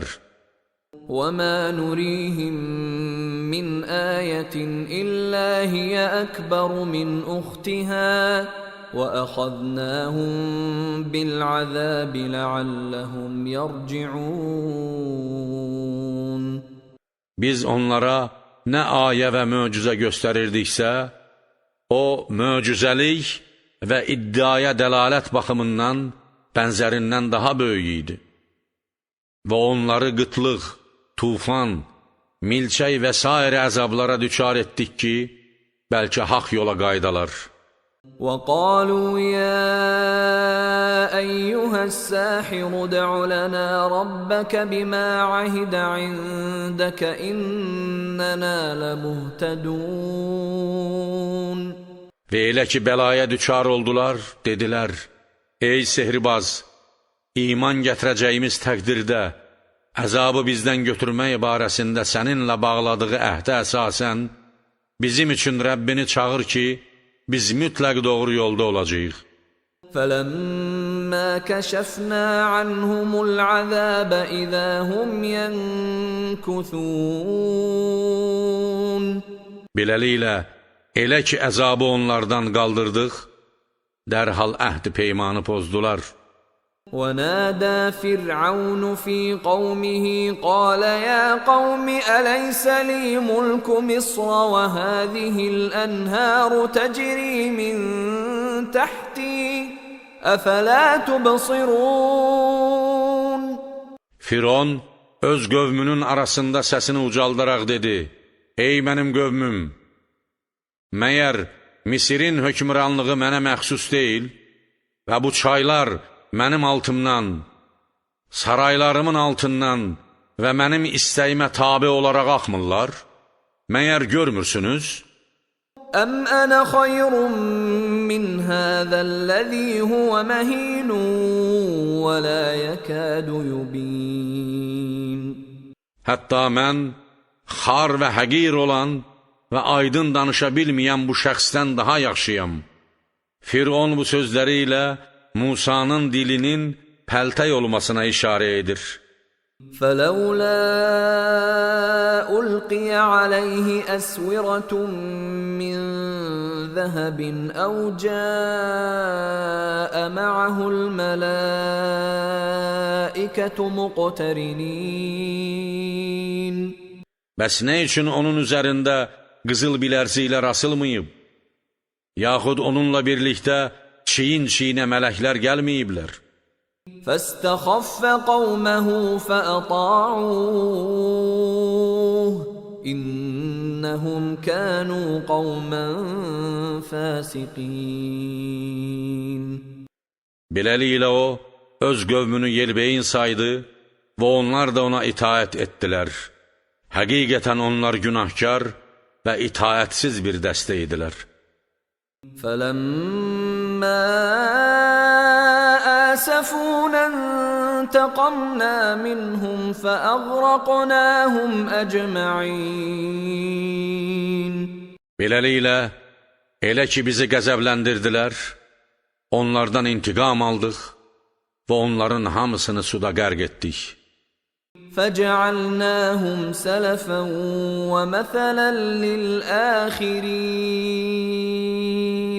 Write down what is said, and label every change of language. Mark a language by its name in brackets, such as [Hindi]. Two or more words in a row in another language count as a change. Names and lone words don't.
[Arabic] وَمَا نُرِيهِمْ مِنْ آيَةٍ إِلَّا هِيَ أَكْبَرُ مِنْ أُخْتِهَا وَأَخَذْنَاهُمْ بِالْعَذَابِ لَعَلَّهُمْ يَرْجِعُونَ [Azerbaijani] Biz onlara nə ayə və möcüzə göstərirdiksə, o möcüzəlik və iddiaya dəlalət baxımından bənzərindən daha böyük idi. Və onları qıtlıq, tufan, milçək və s. əzablara düçar etdik ki, bəlkə haqq yola qaydalar. [Arabic] وَقَالُوا يَا أَيُّهَا السَّاحِرُ ادْعُ لَنَا رَبَّكَ بِمَا عَهِدَ عِندَكَ إِنَّنَا لَمُهْتَدُونَ [Azerbaijani] Və elə ki, bəlaya düçar oldular, dedilər, ey sehirbaz, iman gətirəcəyimiz təqdirdə, əzabı bizdən götürmək barəsində səninlə bağladığı əhdə əsasən, bizim üçün Rəbbini çağır ki, biz mütləq doğru yolda olacağıq. [Arabic] فَلَمَّا كَشَفْنَا عَنْهُمُ الْعَذَابَ إِذَا هُمْ يَنْكُثُونَ [Azerbaijani] Beləliklə, elə ki, əzabı onlardan qaldırdıq, dərhal əhd-i peymanı pozdular. [Arabic] وَنَادَى فِرْعَوْنُ فِي قَوْمِهِ قَالَ يَا قَوْمِ أَلَيْسَ لِي مُلْكُ مِصْرَ وَهَذِهِ الْأَنْهَارُ تَجْرِي مِنْ تَحْتِي أَفَلَا تُبْصِرُونَ [Azerbaijani] Firon öz qövmünün arasında səsini ucaldaraq dedi, ey mənim qövmüm, məyər Misirin hökmranlığı mənə məxsus deyil və bu çaylar mənim altımdan, saraylarımın altından və mənim istəyimə tabi olaraq axmırlar? Məyər görmürsünüz? [Arabic] أَمْ أَنَا خَيْرٌ مِّنْ هَذَا الَّذِي هُوَ مَهِينٌ وَلَا يَكَادُ يُبِينُ [Azerbaijani] Hətta mən xar və həqir olan və aydın danışa bilməyən bu şəxsdən daha yaxşıyam. Firon bu sözləri ilə Musanın dilinin pəltək olmasına işarə edir. [Arabic] فَلَوْلَا أُلْقِيَ عَلَيْهِ أَسْوِرَةٌ مِّن ذَهَبٍ أَوْ جَاءَ مَعَهُ الْمَلَائِكَةُ مُقْتَرِنِينَ [Azerbaijani] Bəs nə üçün onun üzərində qızıl bilərziyklər asılmayıb? Yaxud onunla birlikdə çiyin-çiyinə mələklər gəlməyiblər? [Arabic] فَاسْتَخَفَّ قَوْمَهُ فَأَطَاعُوهُ إِنَّهُمْ كَانُوا قَوْمًا فَاسِقِينَ [Azerbaijani] Beləliklə o, öz qövmünü yelbeyin saydı və onlar da ona itaət etdilər. Həqiqətən onlar günahkar və itaətsiz bir dəstə idilər. [Arabic] فَلَمَّا آسَفُونَا انْتَقَمْنَا مِنْهُمْ فَأَغْرَقْنَاهُمْ أَجْمَعِينَ [Azerbaijani] Beləliklə, elə ki bizi qəzəbləndirdilər, onlardan intiqam aldıq və onların hamısını suda qərq etdik. [Arabic] فَجَعَلْنَاهُمْ سَلَفًا وَمَثَلًا لِلْآخِرِينَ